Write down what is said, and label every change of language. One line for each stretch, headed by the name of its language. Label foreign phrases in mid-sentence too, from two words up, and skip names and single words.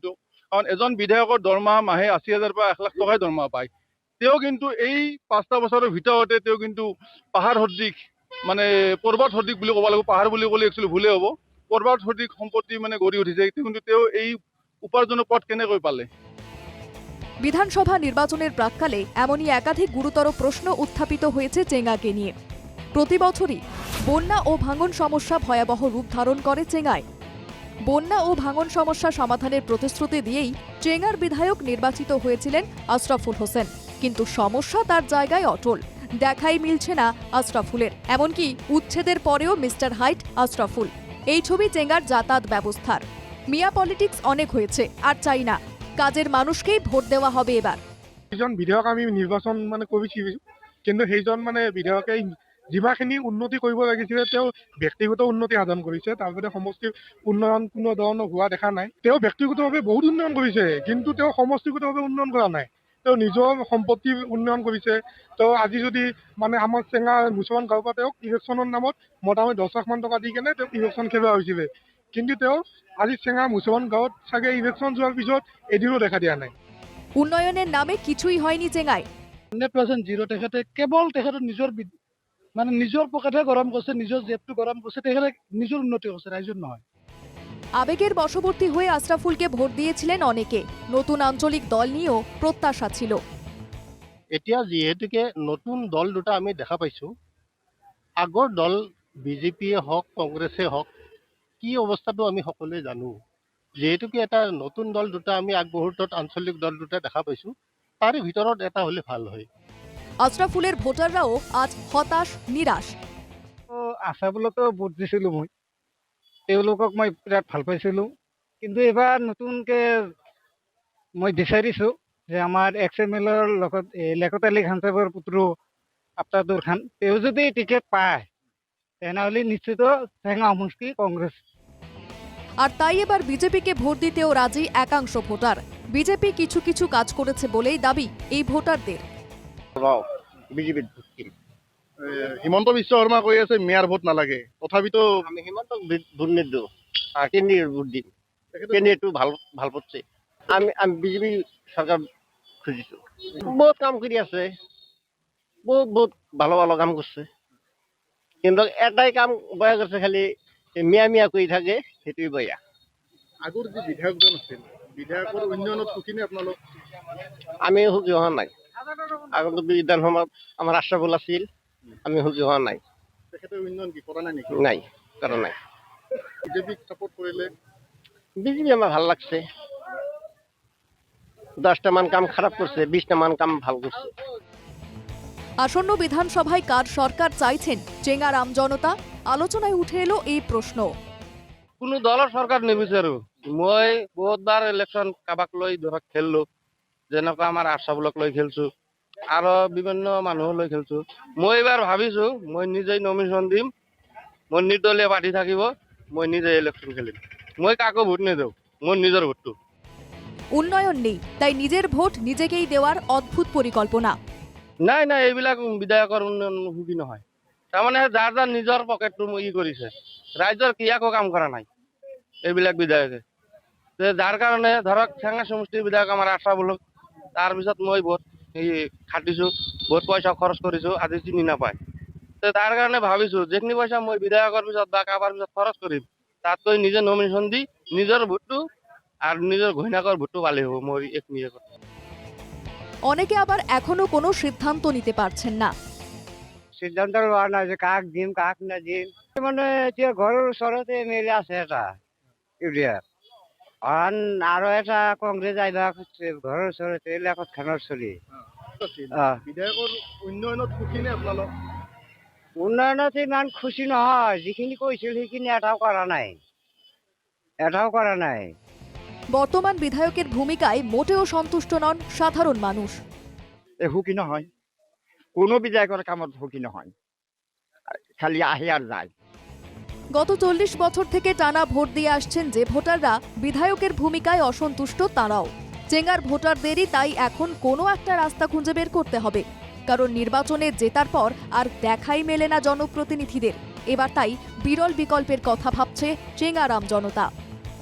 Assamese: কাৰণ এজন বিধায়কৰ দৰমহা মাহে 80,000 পৰা 1 লাখ টকাই দৰমহা পায়। তেওঁ কিন্তু এই 5টা বছৰৰ ভিতৰতে তেওঁ কিন্তু পাহাৰ সদৃশ পৰ্বত সদৃশ বুলি ক'ব লাগিব, পাহাৰ বুলি ক'লে একচুৱেলি ভুলেই হ'ব। পৰ্বত সদৃশ সম্পত্তি গঢ়ি উঠিছে, কিন্তু তেওঁ এই উপাৰ্জনৰ পথ কেনেকৈ পালে।
Bangla: বিধানসভা নির্বাচনের প্রাক্কালে এমনই একাধিক গুরুতর প্রশ্ন উত্থাপিত হয়েছে চেঙ্গাকে নিয়ে। প্রতি বছরই বন্যা ও ভাঙন সমস্যা ভয়াবহ রূপ ধারণ করে চেঙ্গায়। বন্যা ও ভাঙন সমস্যা সমাধানের প্রতিশ্রুতি দিয়েই চেঙ্গার বিধায়ক নির্বাচিত হয়েছিলেন আশরাফুল হোসেন, কিন্তু সমস্যা তার জায়গায় অটল। দেখাই মিলছে না আশরাফুলের, এমনকি উচ্ছেদের পরেও মিস্টার হাইট আশরাফুল। এই ছবি চেঙ্গার যাতায়াত ব্যবস্থার। মিয়া পলিটিক্স অনেক হয়েছে, আর চাই না, কাজের মানুষকেই ভোট দেওয়া হবে এবার।
Assamese: এইজন বিধায়ক আমি নিৰ্বাচন কৰিছোঁ, কিন্তু সেইজন বিধায়কে যিমানখিনি উন্নতি কৰিব লাগিছিলে তেওঁ ব্যক্তিগত উন্নতি সাধন কৰিছে, তাৰ বাদে সমষ্টিৰ উন্নয়ন কোনো ধৰণৰ হোৱা দেখা নাই। তেওঁ ব্যক্তিগতভাৱে বহুত উন্নয়ন কৰিছে, কিন্তু তেওঁ সমষ্টিগতভাৱে উন্নয়ন কৰা নাই। তেওঁ নিজৰ সম্পত্তি উন্নয়ন কৰিছে। তেওঁ আজি যদি আমাৰ চেঙ্গা মুছলমান গাঁৱৰ পৰা তেওঁক ইলেকশ্যনৰ নামত মোটামুটি 10 লাখ মান টকা দি কেনে তেওঁক ইলেকশ্যন খেলোৱা হৈছিলে, কিন্তু তেওঁ আজি চেঙ্গা মুছলমান গাঁৱত চাগে ইলেকশ্যন যোৱাৰ পিছত এদিনো দেখা দিয়া নাই।
Bangla: উন্নয়নের নামে কিছুই হয়নি চেঙ্গায়। 100% জিরো।
Assamese: তেখেতে কেৱল তেখেতৰ নিজৰ পকেটহে গৰম কৰিছে, নিজৰ জেবটো গৰম কৰিছে। তেখেতে নিজৰ উন্নতি কৰিছে, ৰাইজৰ নহয়।
Bangla: আবেগের বশবর্তী হয়ে আশরাফুলকে ভোট দিয়েছিলেন অনেকে। নতুন আঞ্চলিক দল নিয়েও প্রত্যাশা ছিল।
Assamese: এতিয়া যিহেতুকে নতুন দল দুটা আমি দেখা পাইছোঁ, আগৰ দল বিজেপিয়ে হওক কংগ্ৰেছে হওক কি অৱস্থাটো আমি সকলোৱে জানো। যিহেতুকে এটা নতুন দল দুটা আমি আগবঢ়োত আঞ্চলিক দল দুটা দেখা পাইছোঁ, তাৰে ভিতৰত এটা হ'লে ভাল হয়।
Bangla: আশরাফুলের ভোটাররাও আজ হতাশ, নিরাশ।
Assamese: আশাফুলতো ভোট দিছিলোঁ মই, তেওঁলোকক মই বিৰাট ভাল পাইছিলোঁ। কিন্তু এইবাৰ নতুনকৈ মই বিচাৰিছোঁ যে আমাৰ XMLৰ লগত লেকত আলী খান সাহেবৰ পুত্ৰ আফতাবুৰ খান, তেওঁ যদি টিকেট পায় তেনেহ'লে নিশ্চিত চেঙ্গা সমষ্টি কংগ্ৰেছ।
Bangla: আর তাই এবার বিজেপিকে ভোট দিতেও রাজি একাংশ ভোটার। বিজেপি কিছু কিছু কাজ করেছে বলেই দাবি এই ভোটারদের।
Assamese: হিমন্ত বিশ্ব শৰ্মা কৈ আছে মেয়াৰ ভোট নালাগে, তথাপিতো আমি হিমন্তক ভোট নিদিওঁ, কেন্দ্ৰীয় ভোট দিম। কেন্দ্ৰীয়টো ভাল পড়ছে। আমি বিজেপি চৰকাৰ খুজিছোঁ। বহুত কাম কৰি আছে, বহুত ভালো কাম কৰিছে, কিন্তু এটাই কাম বেয়া কৰিছে, খালি মিয়া কৰি থাকে, সেইটোৱে বেয়া। আগৰ যি বিধায়কজন আছিল, বিধায়কৰ উন্নয়নত সুখীনে আপোনালোক? আমি সুখী হোৱা নাই। আগতে বিধানসভাত আমাৰ আশৰাফুল আছিল, আমি সুখী হোৱা নাই। তেখেতৰ উন্নয়ন কি কৰা নাই নেকি? নাই, কৰা নাই। বিজেপিক সাপোৰ্ট কৰিলে?
Bangla: বিজেপি আমার ভাল লাগছে। 10টা মান কাম খারাপ করছে, 20টা মান কাম ভাল করছে। আসন্ন বিধানসভায় কার সরকার চাইছেন চেঙ্গা রাম জনতা, আলোচনায় উঠে এলো এই প্রশ্ন।
Assamese: কোনো দলৰ চৰকাৰ নিবিচাৰোঁ। মই বহুতবাৰ ইলেকশ্যন কাৰোবাক লৈ ধৰক খেলিলোঁ, যেনেকুৱা আমাৰ আশৰাফুলক লৈ খেলিছোঁ, আৰু বিভিন্ন মানুহক লৈ খেলিছোঁ। মই এইবাৰ ভাবিছোঁ মই নিজেই নমিনেশ্যন দিম, মই নিৰ্দলীয় পাৰ্টি থাকিব, মই নিজে ইলেকশ্যন খেলিম। মই কাকো ভোট নিদিওঁ মোৰ নিজৰ ভোটটো।
Bangla: উন্নয়ন নেই, তাই নিজের ভোট নিজেকেই দেওয়ার অদ্ভুত পরিকল্পনা।
Assamese: নাই নাই, এইবিলাক বিধায়কৰ উন্নয়ন সুখী নহয়। তাৰমানে যাৰ যাৰ নিজৰ পকেটটো কৰিছে, ৰাইজৰ একো কাম কৰা নাই এইবিলাক বিধায়কে। যাৰ কাৰণে ধৰক চেঙা সমষ্টিৰ বিধায়ক আমাৰ আশা বুলক, তাৰপিছত মই বহুত খাটিছো, বহুত পইচা খৰচ কৰিছো, আজি চিনি নাপায়। তাৰ কাৰণে ভাবিছো যিখিনি পইচা মই বিধায়কৰ পিছত বা কাৰোবাৰ পিছত খৰচ কৰিম, তাতকৈ নিজে নমিনেশ্যন দি নিজৰ ভোটটো আৰু নিজৰ ঘৈণাকৰ ভোটটো পালে হ'ব মোৰ এইখিনি।
Bangla: অনেকে আবার এখনো কোনো সিদ্ধান্ত নিতে পারছেন না।
Assamese: সিদ্ধান্ত লোৱা নাই যে কাক দিম কাক নাদিম। মানে এতিয়া ঘৰৰ ওচৰতে মেলে আছে এটা ইউৰিয়াৰ, আৰু এটা কংগ্ৰেছ আহিবা খুজিছে ঘৰৰ ওচৰতে এলেকাত খানৰ চলি। বিধায়কৰ উন্নয়নত সুখী নে আপোনালোক? উন্নয়নত ইমান খুচি নহয়, যিখিনি কৈছিল সেইখিনি এটাও কৰা নাই।
Bangla: বর্তমান বিধায়কের ভূমিকায় মোটেও সন্তুষ্ট নন সাধারণ মানুষ।
Assamese: সুখী নহয়, কোনো বিধায়কৰ কামত সুখী নহয়, খালি আহে আর যায়।
Bangla: গত 40 বছর থেকে টানা ভোট দিয়ে আসছেন যে ভোটাররা, বিধায়কের ভূমিকায় অসন্তুষ্ট তারাও। চেঙ্গার ভোটারদেরই তাই এখন কোনো একটা রাস্তা খুঁজে বের করতে হবে, কারণ নির্বাচনে জেতার পর আর দেখাই মেলে না জনপ্রতিনিধিদের। এবার তাই বিরল বিকল্পের কথা ভাবছে চেঙ্গারাম জনতা।